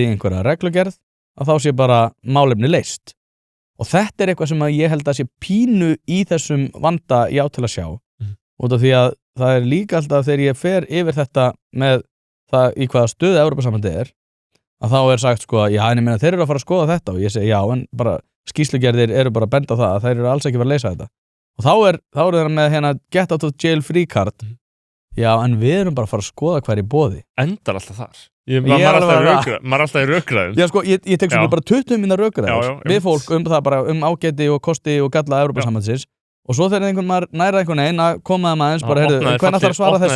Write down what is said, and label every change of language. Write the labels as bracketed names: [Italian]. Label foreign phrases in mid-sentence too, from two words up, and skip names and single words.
[Icelandic] einhverja reglugerð að þá sé bara málefni leyst og þetta eitthvað sem að ég held að sé pínu í þessum vanda já til að sjá út af því að það líka alltaf þegar ég fer yfir þetta með það í hvaða stöðu Evrópusambandið að þá sagt sko, já en ég meina þeir eru að fara að skoða þetta og ég segi já en bara skýrslugerðir eru bara að benda á það að þeir eru alls ekki að fara að leysa þetta og þá eru þeir með hérna [English] get out of jail free card [Icelandic] já en við erum bara að fara að skoða hvað í boði endar alltaf þar maður er alltaf í rökræðum já sko ég tek svona bara 20 minna rökræður við fólk það bara ágæti og kosti og galla Evrópusambandsins og svo þegar einhvern næra einhvern veginn að koma það aðeins bara heyrðu hvernig ætlar að svara þessu